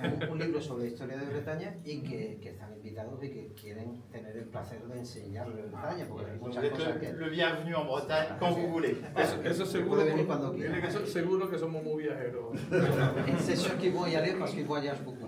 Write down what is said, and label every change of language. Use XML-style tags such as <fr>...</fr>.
<es>Un libro sobre la historia de Bretaña y que están invitados y que quieren tener el placer de enseñarle Bretaña, porque hay muchas cosas que...</es> <fr>Le bienvenu en Bretagne quand vous voulez.</fr> <es>Eso seguro, puede venir cuando quiera. Seguro que somos muy viajeros.</es> <fr>C'est sûr qu'ils vont y aller parce qu'ils voyagent beaucoup.</fr>